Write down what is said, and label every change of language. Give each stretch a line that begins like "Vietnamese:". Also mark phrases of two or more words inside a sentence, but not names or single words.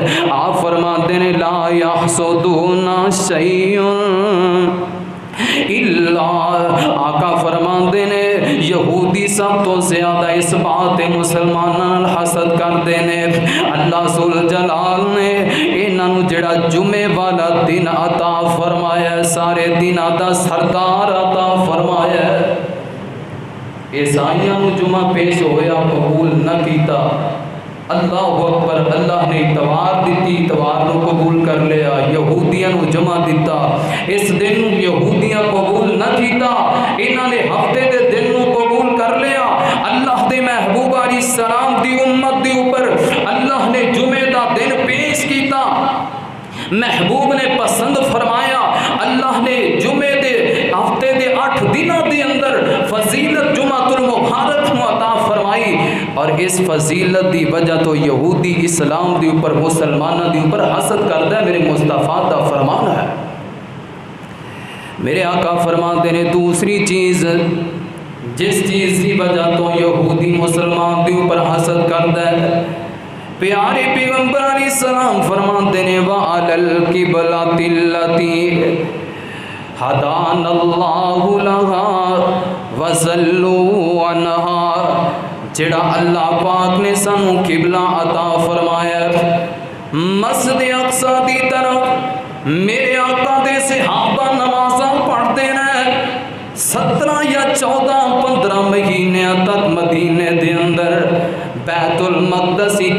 Punjabi: آپ فرماتے نے
Arabic: لا یحسدون شیء اللہ،
Punjabi: آقا فرماندے نے یہودی سب تو زیادہ اس بات مسلمانان حسد کر دینے۔ اللہ ذل جلال نے انہاں نو جڑا جمعے والا دن عطا فرمایا، سارے دناں دا سردار عطا فرمایا، عیسائیاں نو جمعہ پیش ہویا قبول نہ کیتا،
Arabic: اللہ اکبر،
Punjabi: اللہ نے اتوار دیتی، اتوار نو قبول کر لیا، یہودیاں نو جمعہ دیتا، اس دن یہودیاں قبول نہ کیتا، انہاں نے ہفتے دے دن نو قبول کر لیا۔ اللہ دے محبوب
Arabic: علیہ السلام
Punjabi: دی امت دی اوپر اللہ نے جمعے دا دن پیش کیتا، محبوب نے پسند فرمایا، اللہ نے جمعے دے ہفتے دے 8 دنوں دے اندر فضیلت جمعہ المبارک نو عطا فرمائی، اور اس فضیلت دی وجہ تو یہودی اسلام دی اوپر مسلمانہ دی اوپر حسد کردا ہے، میرے مصطفیٰ دا فرمان ہے۔ میرے آقا فرماتے نے دوسری چیز جس چیز کی وجہ تو یہودی مسلمان دی اوپر حسد کردا ہے، پیارے پیغمبر
Arabic: علیہ السلام
Punjabi: فرماتے نے
Arabic: وَعَلَى الْقِبْلَةِ الَّتِي هَدَانَا اللَّهُ لَهَا وَصَلُّوا عَنْهَا،
Punjabi: جڑا اللہ پاک نے سانو قبلہ عطا فرمایا مسجد اقصی دی طرف، میرے آقا دے صحابہ نمازاں پڑھتے ہیں 17 یا 14 15 مہینے تک مدینے دے اندر بیت المقدس ہی